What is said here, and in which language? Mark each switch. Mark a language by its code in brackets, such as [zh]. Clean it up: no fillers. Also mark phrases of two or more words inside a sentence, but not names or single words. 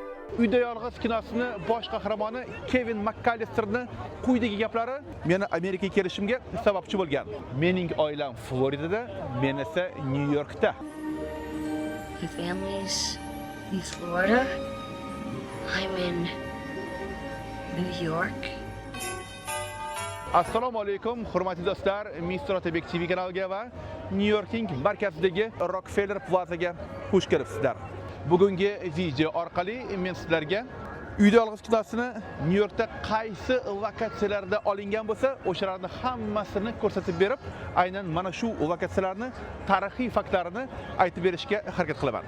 [uz] Uyda yolg'iz kinosini bosh qahramoni Kevin McAllisterning quyidagi gaplari meni Amerikaga kelishimga sababchi bo'lgan. Mening oilam Floridada, men esa Nyu-Yorkda. [en] My family's in Florida. I'm in New York. [uz] Assalomu alaykum, hurmatli do'stlar. Mr. Otabek TV kanaliga va New Yorkning markazidagi Rockefeller Plazaga xush kelibsizlar. Bugungi video orqali men sizlarga Uyda yolg'iz kinosini New Yorkda qaysi lokatsiyalarda olingan bo'lsa, o'shalarni hammasini ko'rsatib berib, aynan mana shu lokatsiyalarni tarixiy faktlarini aytib berishga harakat qilaman.